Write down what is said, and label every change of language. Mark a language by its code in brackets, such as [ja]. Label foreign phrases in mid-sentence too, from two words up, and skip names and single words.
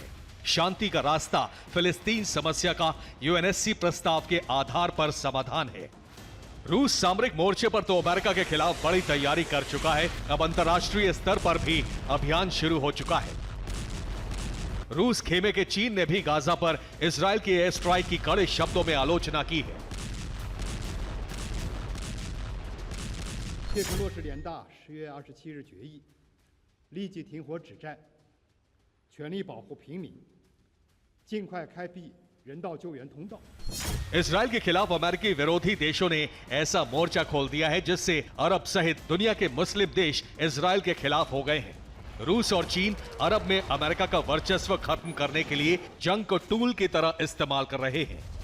[hi] शांति का रास्ता फिलिस्तीन समस्या का UNSC प्रस्ताव के आधार पर समाधान है। रूस सामरिक मोर्चे पर तो अमेरिका के खिलाफ बड़ी तैयारी कर चुका है। अब अंतर्राष्ट्रीय स्तर पर भी अभियान शुरू हो चुका है। रूस खेमे के चीन ने भी गाजा पर इजराइल की [en] air strike [hi] की कड़े शब्दों में आलोचना की है। [zh] 切合落实联大10月27日决议，立即停火止战，全力保护平民， 尽快开辟人道救援通道。 [hi] इजराइल के खिलाफ अमेरिकी विरोधी देशों ने ऐसा मोर्चा खोल दिया है जिससे अरब सहित दुनिया के मुस्लिम देश इजराइल के खिलाफ हो गए हैं। रूस और चीन अरब में अमेरिका का वर्चस्व खत्म करने के लिए जंग को टूल की तरह इस्तेमाल कर रहे हैं।